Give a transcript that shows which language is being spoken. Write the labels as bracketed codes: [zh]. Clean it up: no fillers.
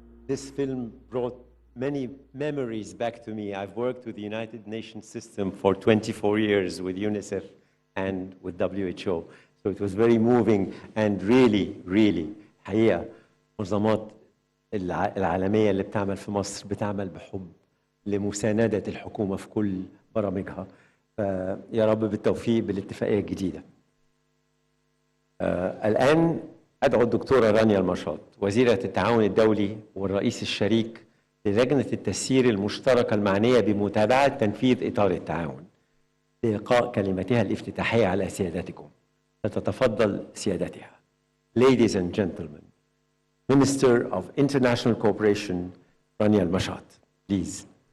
[en] This film brought many memories back to me. I've worked with the United Nations system for 24 years with UNICEF and with WHO. So it was very moving and really [ar] حقيقة منظمات العالمية اللي بتعمل في مصر بتعمل بحب لمساندة الحكومة في كل برامجها. يا رب بالتوفيق بالاتفاقية الجديدة. الآن أدعو الدكتورة رانيا المشاط وزيرة التعاون الدولي والرئيس الشريك للجنة التسيير المشتركة المعنية بمتابعة تنفيذ إطار التعاون لإلقاء كلمتها الافتتاحية على سيادتكم. ستتفضل سيادتها. [en] Ladies and gentlemen, Minister of International Cooperation, رانيا المشاط, please.